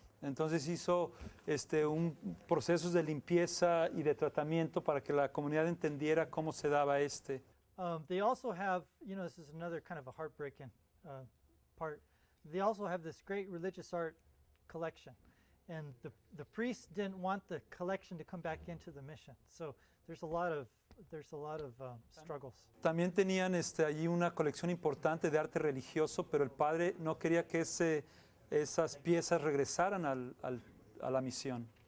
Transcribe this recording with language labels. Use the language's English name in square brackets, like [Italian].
[Spanish] Entonces hizo un procesos de limpieza y de tratamiento para que la comunidad entendiera cómo se daba [English] They also have, this is another kind of a heartbreaking part. They also have this great religious art collection, and the priests didn't want the collection to come back into the mission. So there's a lot of struggles. [Spanish] También tenían allí una colección importante de arte religioso, pero el padre no quería que esas piezas regresaran a la misión.